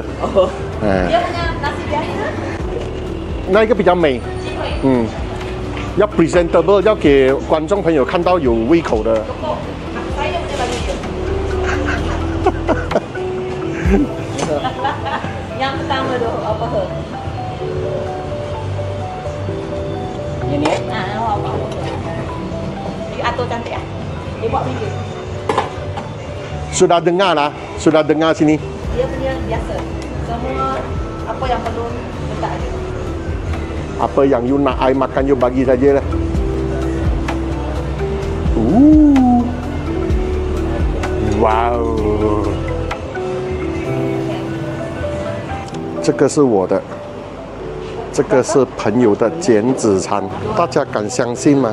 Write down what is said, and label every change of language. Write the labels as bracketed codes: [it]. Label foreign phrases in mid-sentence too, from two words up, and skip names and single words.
[ms] Oh. Dia punya nasi biasa? [zh] 那一个比较美，要 presentable， 要给观众朋友看到有胃口的。 [ms] Yang pertama tu apa tu? Ini? Apa? You atur cantik ah. Dia buat video. Sudah dengar lah, sudah dengar sini. Dia punya biasa. Semua apa yang perlu letak aja. Apa yang you nak I makan you bagi saja lah. [zh] Wow， 这个是我的，这个是朋友的减脂餐，大家敢相信吗？